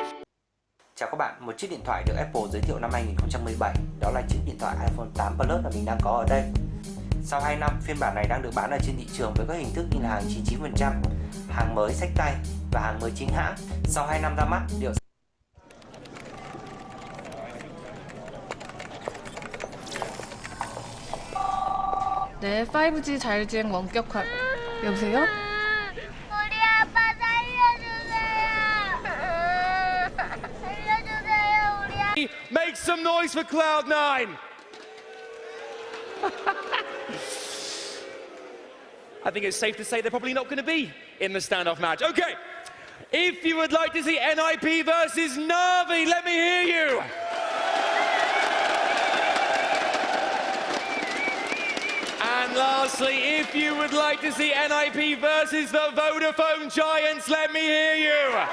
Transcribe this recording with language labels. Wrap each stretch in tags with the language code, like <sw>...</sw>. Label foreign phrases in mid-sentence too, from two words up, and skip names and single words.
<vi>Chào các bạn, một chiếc điện thoại được Apple giới thiệu năm 2017, đó là chiếc điện thoại iPhone 8 Plus mà mình đang có ở đây. Sau 2 năm, phiên bản này đang được bán ở trên thị trường với các hình thức như là hàng 99%, hàng mới xách tay và hàng mới chính hãng. Sau 2 năm ra mắt, điều</vi> <ko>네, 5G 자율주행 원격화. 여보세요? 우리 아빠 살려주세요. 살려주세요, 우리 아빠.</ko> <en>Make some noise for Cloud9. I think it's safe to say they're probably not going to be in the standoff match. Okay, if you would like to see NIP versus Na'Vi, let me hear you. And lastly, if you would like to see NIP versus the Vodafone Giants, let me hear you.</en>